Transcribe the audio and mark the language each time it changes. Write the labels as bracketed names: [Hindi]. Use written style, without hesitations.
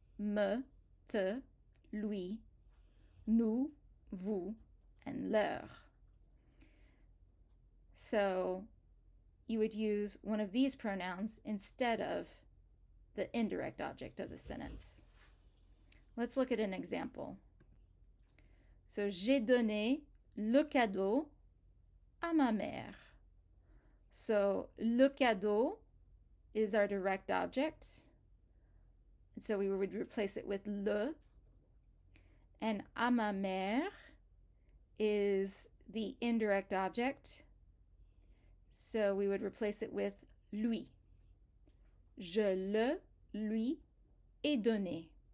[English] Me, te, lui, nous, vous, and leur. So you would use one of these pronouns instead of the indirect object of the sentence. Let's look at an example. [French] So, j'ai donné le cadeau à ma mère. [English] So, le cadeau is our direct object. And so we would replace it with le. And [French] à ma mère [English] is the indirect object. So we would replace it with lui. [French] Je le lui ai donné.